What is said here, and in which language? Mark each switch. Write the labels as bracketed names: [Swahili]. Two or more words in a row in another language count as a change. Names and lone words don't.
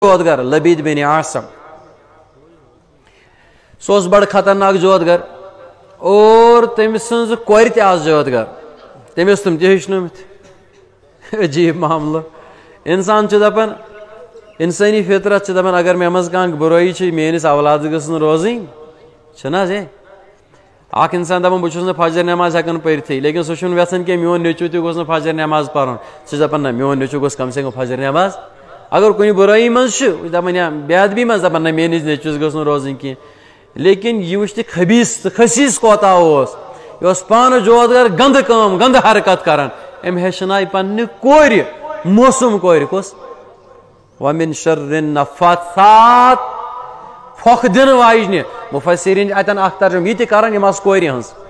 [Kashmiri] جودگر لبید بن عاصم سو بڑ خطرناک جودگر اور تم سن کور تہ آس جودگر تمس تم تہ ہیچنمت عجیب معاملہ انسان دپان انسانی فطرت دپان اگر مے مز کانٛہہ برائی چھ میٲنس اولادس گژھن روزٕنۍ چھنا حظ اکھ انسان دپان بہٕ چھُس نہٕ فجر نماز ہٮ۪کان پٔرتھٕے لیکن سُہ چھُنہٕ یژھان کینٛہہ میون نیٚچوٗ تہِ گوٚژھ نہٕ فجر نماز پرُن سُہ چھُ دپان نہ میون نیٚچوٗ گوٚژھ کم سے کم فجر نماز اگر کُنہِ برٲیی منٛز چھُ دپان یا بے ادبی منٛز دپان نہ میٲنِس نیٚچوِس گٔژھ نہٕ روزٕنۍ کینٛہہ لیکن یہ وٕچھ تہِ خبیٖث تہٕ خسیٖس کوتاہ اوس یہِ اوس پانہٕ جودگر گندٕ کٲم گندٕ حرکت کران أمۍ ہیٚچھنایہِ پننہِ کورِ موسوٗم کورِ کۄس [Arabic] ومن شر النفاثات [Kashmiri] پھۄکھ دِنہٕ واجنہِ مُفسریٖن چھِ اتٮ۪ن اکھ ترجمہٕ یہِ تہِ کران یِم آسہٕ کورِ ہٕنٛز